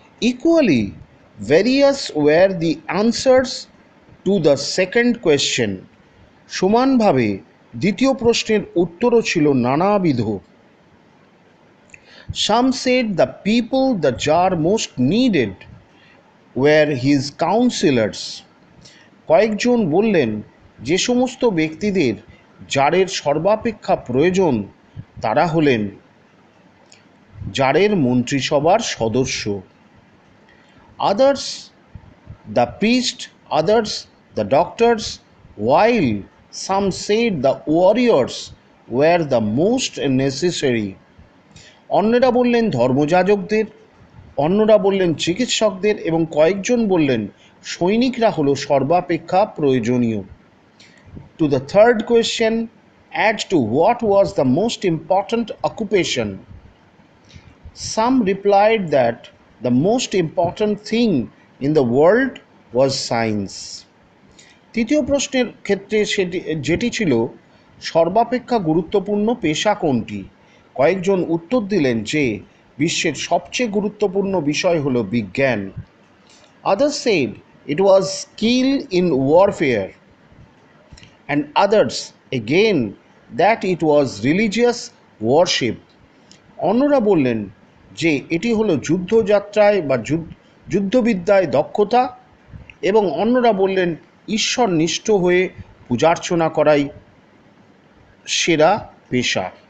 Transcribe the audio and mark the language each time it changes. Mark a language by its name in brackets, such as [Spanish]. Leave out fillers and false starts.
[English] Equally various were the answers to the second question. [Bangla] সমানভাবে দ্বিতীয় প্রশ্নের উত্তরও ছিল নানাবিধ। [English] Some said the people the jar most needed were his counselors. [Bangla] কয়েকজন বললেন যে সমস্ত ব্যক্তিদের জারের সর্বাপেক্ষা প্রয়োজন তারা হলেন জারের মন্ত্রিসভার সদস্য। [English] Others the priest, others the doctors, while some said the warriors were the most necessary. [Bangla] অন্যরা বললেন ধর্মযাজকদের, অন্যরা বললেন চিকিৎসকদের এবং কয়েকজন বললেন সৈনিকরা হলো সর্বাপেক্ষা প্রয়োজনীয়। [English] To the third question as to what was the most important occupation, some replied that the most important thing in the world was science. [Bangla] তৃতীয় প্রশ্নের ক্ষেত্রে যেটি ছিল সর্বাপেক্ষা গুরুত্বপূর্ণ পেশা কোনটি, কয়েকজন উত্তর দিলেন যে বিশ্বের সবচেয়ে গুরুত্বপূর্ণ বিষয় হলো বিজ্ঞান। [English] Others said it was skill in warfare, and others again that it was religious worship. [Bangla] অন্যরা বললেন যে এটি হলো যুদ্ধযাত্রায় বা যুদ্ধবিদ্যায় দক্ষতা, এবং অন্যরা বললেন ঈশ্বরনিষ্ঠ হয়ে পূজার্চনা করাই সেরা পেশা।